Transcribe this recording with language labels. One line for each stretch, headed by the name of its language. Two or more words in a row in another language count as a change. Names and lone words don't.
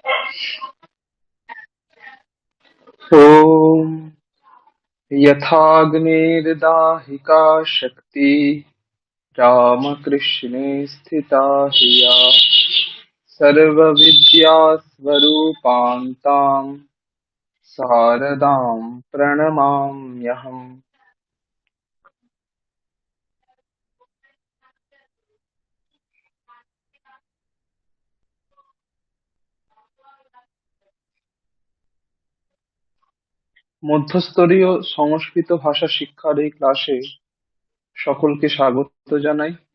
Sanskrit: ॐ यथाग्नेर्दाहिका शक्ति रामकृष्णे स्थिता हिया सर्वविद्यास्वरूपां तां शारदां प्रणमाम्यहम्।
Bangla: মধ্যস্তরীয় সংস্কৃত ভাষা শিক্ষার এই ক্লাসে সকলকে স্বাগত জানাই।